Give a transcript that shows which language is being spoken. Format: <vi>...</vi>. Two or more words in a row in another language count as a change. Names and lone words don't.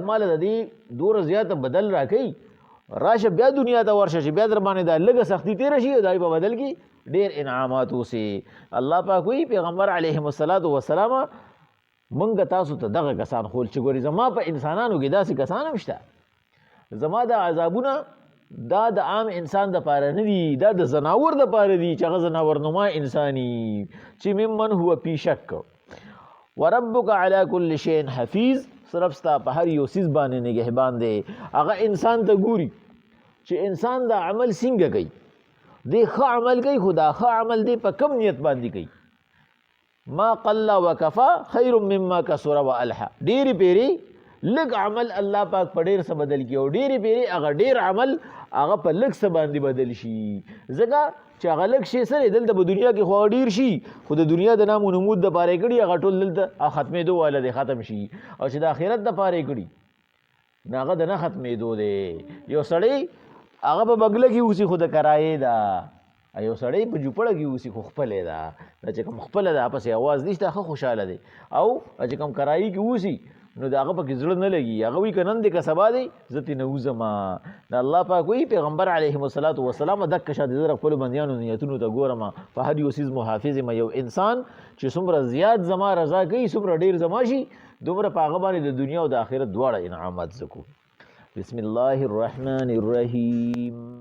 <ps>ماله د دې دومره زیاته بدل راکوي راشه بیا دنیا ته ورشه چې بیا در باندې دا لږه سختي تېره شي د هغې په بدل کې ډېر انعامات اوسي الله پاک وایي پیغمبر</ps> <ar>علیهم الصلاة والسلام</ar> <ps>مونږ تاسو ته دغه کسان خول چې ګورې زما په انسانانو کې داسې کسان هم شته زما د عذابونه دا د عام انسان دپاره نه دي دا د زناور دپاره دي چې هغه زناورنما انساني چې</ps> <ar>ممن هو فی شک وربک علی کل شیء حفیظ</ar> <ps>صرف ستا په هر یو څیز باندې نگهبان دی هغه انسان ته ګوري چې انسان دا عمل څنګه کوي دی ښه عمل کوي خو دا ښه عمل دی په کم نیت باندې کوي</ps> <ar>ما قل وکفا خیر مما کثر والحا</ar> <ps>ډېرې پیرې لږ عمل الله پاک په ډېر څه بدل کړي او ډېرې پیرې هغه ډېر عمل هغه په لږ څه باندې بدل شي ځکه چې هغه لږ شی سره دلته په دنیا کې خو ډېر شي خو د دنیا د نام و نمود دپاره یې کړي هغه ټول دلته ختمېدو والا دی ختم شي او چې د آخرت دپاره یې کړي نو هغه د نه ختمېدو دی یو سړی هغه په بګله کې اوسي خو د کرایې ده یو سړی په جوپړه کې اوسي خو خپلې ده دا چې کوم خپله ده پسې اواز نشته ښه خوشحاله دی او چې کوم کرایي کې اوسي نو د هغه پکې زړه نه لګي هغه وایي که نن دی که سبا دی زه ترې نه وځم د الله پاک وایي پیغمبر</ps> <ar>علیهم الصلاة والسلام</ar> <ps>دقه شان زه د خپلو بندیانو نیتونو ته ګورم په هر یو څیز محافظ یم یو انسان چې څومره زیات زما رضا کوي څومره ډېر زما شي دومره په هغه باندې د دنیا او د آخرت دواړه انعامات زه کوم</ps> <ar>بسم الله الرحمن الرحیم</ar>